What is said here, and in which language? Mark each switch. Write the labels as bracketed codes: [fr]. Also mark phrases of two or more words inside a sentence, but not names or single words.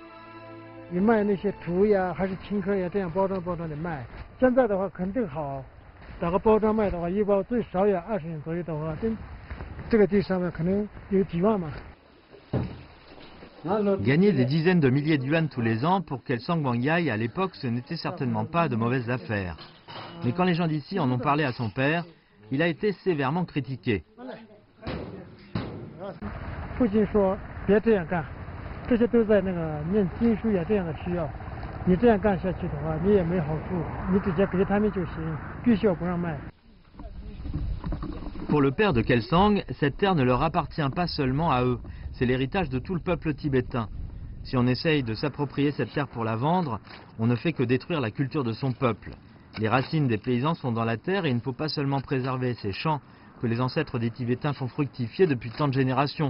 [fr] Gagner des dizaines de milliers de yuan tous les ans pour Kelsang Wangyai à l'époque, ce n'était certainement pas de mauvaises affaires. Mais quand les gens d'ici en ont parlé à son père, il a été sévèrement critiqué. [zh] 这些都在那个念经书呀这样的需要。你这样干下去的话，你也没好处，你直接给他们就行，必须要不让卖。 [fr] Pour le père de Kelsang, cette terre ne leur appartient pas seulement à eux, c'est l'héritage de tout le peuple tibétain. Si on essaye de s'approprier cette terre pour la vendre, on ne fait que détruire la culture de son peuple. Les racines des paysans sont dans la terre et il ne faut pas seulement préserver ces champs que les ancêtres des Tibétains font fructifier depuis tant de générations.